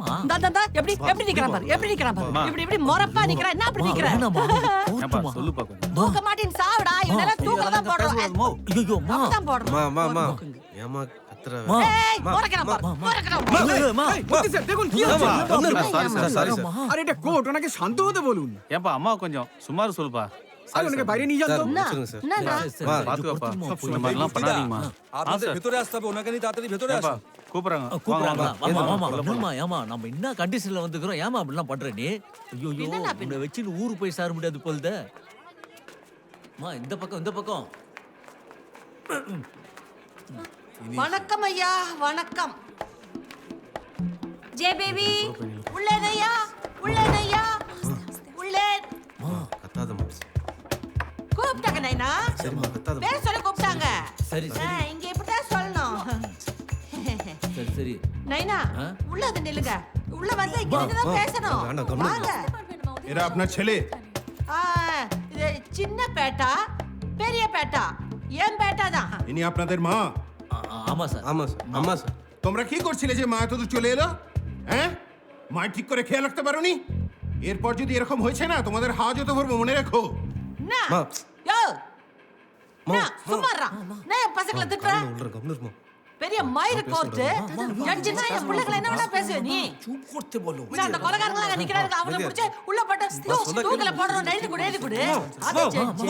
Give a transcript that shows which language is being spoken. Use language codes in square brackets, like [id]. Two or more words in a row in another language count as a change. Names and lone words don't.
[ta] எப்படி நிக்கிறான் பாரு, எப்படி நிக்கிறான் பாரு. இப்படி மொரப்பா நிக்கிறான். என்ன அப்படி நிக்கிறான்? சொல்லு பாக்க. தூக்க மாட்டேன் சாவடா. இவனால தூக்க தான் போடுறோம். ஐயோ மா தான் போடுறோம். மா ஏமா கத்துற ஏய் மொரக்கறான் பாரு, மொரக்கறான். [hi] मोदी सर देखो [en] sorry sir [bn] अरे এটা কোট ওনাকে শান্ত হতে বলুন [ta] ஏப்பா அம்மா கொஞ்சம் சுமார் சொல்லுப்பா. [bn] আর ওনাকে বাইরে নিয়ে যান তো [ta] சார் என்னடா? பாத்துக்கப்பா. இந்த மாதிரிலாம் பண்ணாதீங்கம்மா. [bn] আপনাদের ভেতরে আসতে হবে, ওনাকে নিয়ে তাড়াতাড়ি ভেতরে [ta] ஏப்பா [bn] আসুন। [ta] கூப்பிடுறாங்க. கூப்பிடுறாங்க. ஆமா ஏமா நம்ம என்ன கண்டிஷன்ல வந்துக்கிறோம், ஏமா அப்படிலாம் பண்ற நீ? ஐயோ உன்னை வச்சுன்னு ஊரு போய் சேர முடியாது போல்த. மா இந்த பக்கம் வணக்கம் ஐயா, வணக்கம். ஜே பேபி உள்ளேனையா, உள்ளேனையா, உள்ளே. கத்தாதம்மா கூப்பிட்டாங்க நைனா. சரிம்மா கத்தாதம்மா பேர் சொல்ல கூப்பிட்டாங்க. சரி இங்க இப்படிதான் சொல்லணும். சரி நைனா உள்ள வந்து நில்லுங்க. உள்ள வந்து இங்க தான் பேசணும். வேண்டாம், கம்முனு வாங்க. [bn] এরা আপনার ছেলে? [ta] இது சின்ன பேட்டா, பெரிய பேட்டா, என் பேட்டா தான். [bn] ইনি আপনাদের মা? [ta] ஆமா சார் [bn] আম্মা স্যার তোমরা কি করছিলে যে মা এত দূর চলে এলো? হ্যাঁ, মা ঠিক করে খেয়াল রাখতে পারোনি? এরপর যদি এরকম হয়েছে না, তোমাদের হাজতে ভরবো, মনে রেখো। না [ta] மா யோ না சும்மாறா. நான் பசங்கள திட்டுறேன். கம்மிருமா பெரிய மயிர் கோர்ட் ஜட்ஜினா என் பிள்ளைகளை என்ன வேணா பேசு நீ. [hi] चुप करते बोलो [ta] நான் அந்த கொலைகாரங்களா நிக்கிறாரு, அவரை பிடிச்சு உள்ள போட்டு தூக்கல போடுறோம். எழுதி கொடு அது ஜட்ஜி.